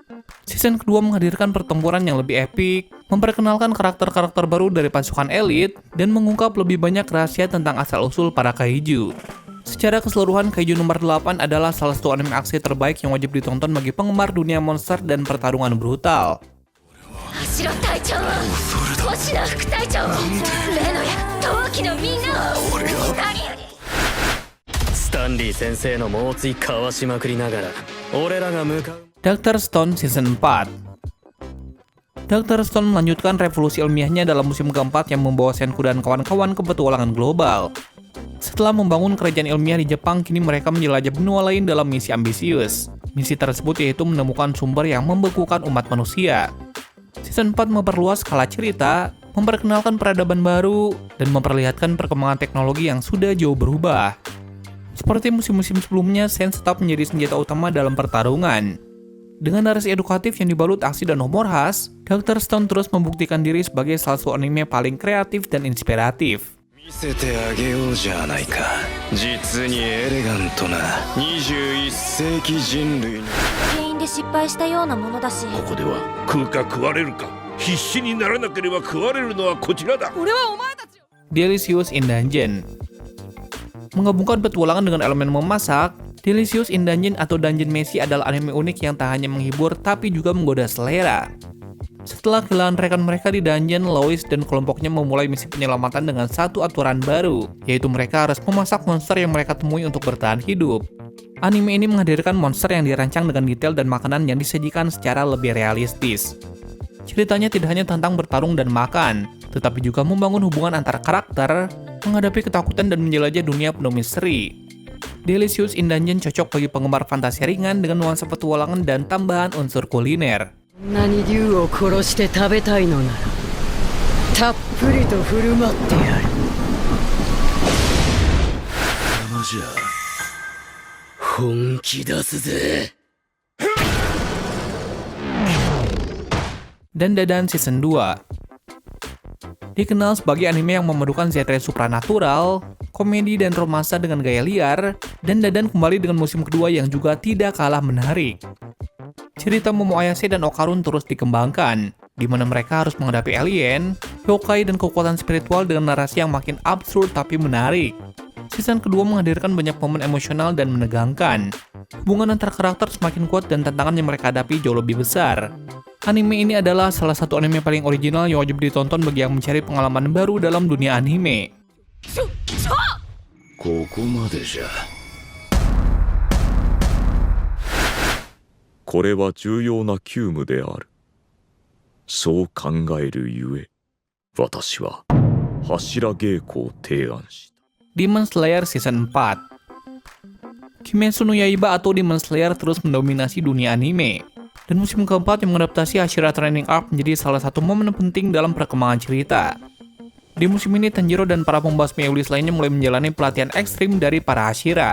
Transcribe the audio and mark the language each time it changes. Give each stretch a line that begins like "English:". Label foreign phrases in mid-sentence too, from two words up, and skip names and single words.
Indonesian: Season kedua menghadirkan pertempuran yang lebih epik, memperkenalkan karakter-karakter baru dari pasukan elit, dan mengungkap lebih banyak rahasia tentang asal-usul para kaiju. Secara keseluruhan, Kaiju nomor 8 adalah salah satu anime aksi terbaik yang wajib ditonton bagi penggemar dunia monster dan pertarungan brutal.
Japanese: 橋隊長星名副隊長例のや同期のみんなを何よりスタンリー先生の猛追かわしまくりながら俺らが向かう
Indonesian: Dr. Stone Season 4. Dr. Stone melanjutkan revolusi ilmiahnya dalam musim keempat yang membawa Senku dan kawan-kawan ke petualangan global. Setelah membangun kerajaan ilmiah di Jepang, kini mereka menjelajah benua lain dalam misi ambisius. Misi tersebut yaitu menemukan sumber yang membekukan umat manusia. Season 4 memperluas skala cerita, memperkenalkan peradaban baru, dan memperlihatkan perkembangan teknologi yang sudah jauh berubah. Seperti musim-musim sebelumnya, Sense tetap menjadi senjata utama dalam pertarungan. Dengan narasi edukatif yang dibalut aksi dan humor khas, Dr. Stone terus membuktikan diri sebagai salah satu anime paling kreatif dan inspiratif.
Japanese: 見せてあげようじゃないか。実にエレガントな21世紀人類の原因で失敗したようなものだしここでは食うか食われるか必死にならなければ食われるのはこちらだ。俺はお前たちを
Indonesian: Delicious in Dungeon. Menggabungkan petualangan dengan elemen memasak, Delicious in Dungeon atau Dungeon Meshi adalah anime unik yang tak hanya menghibur tapi juga menggoda selera. Setelah kehilangan rekan mereka di dungeon, Lois dan kelompoknya memulai misi penyelamatan dengan satu aturan baru, yaitu mereka harus memasak monster yang mereka temui untuk bertahan hidup. Anime ini menghadirkan monster yang dirancang dengan detail dan makanan yang disajikan secara lebih realistis. Ceritanya tidak hanya tentang bertarung dan makan, tetapi juga membangun hubungan antar karakter, menghadapi ketakutan dan menjelajah dunia penuh misteri. Delicious in Dungeon cocok bagi penggemar fantasi ringan dengan nuansa petualangan dan tambahan unsur kuliner.
Japanese: こんなに竜を殺して食べたいのならたっぷりと振る舞ってやるまじゃ本気出すぜ
Indonesian: Dan Dadan Season 2. Dikenal sebagai anime yang memadukan genre supranatural, komedi dan romansa dengan gaya liar, dan Dadan kembali dengan musim kedua yang juga tidak kalah menarik. Cerita Momo Ayase dan Okarun terus dikembangkan, di mana mereka harus menghadapi alien, yokai, dan kekuatan spiritual dengan narasi yang makin absurd tapi menarik. Season kedua menghadirkan banyak momen emosional dan menegangkan. Hubungan antar karakter semakin kuat dan tantangan yang mereka hadapi jauh lebih besar. Anime ini adalah salah satu anime paling original yang wajib ditonton bagi yang mencari pengalaman baru dalam dunia anime.
Japanese: ここまでじゃこれは重要な急務である。そう考えるゆえ、私は柱稽古を提案した。
Indonesian: Demon Slayer Season 4. Kimetsu no Yaiba atau Demon Slayer terus mendominasi dunia anime. Dan musim keempat yang mengadaptasi Hashira Training Arc menjadi salah satu momen penting dalam perkembangan cerita. Di musim ini, Tanjiro dan para pembasmi iblis lainnya mulai menjalani pelatihan ekstrim dari para Hashira.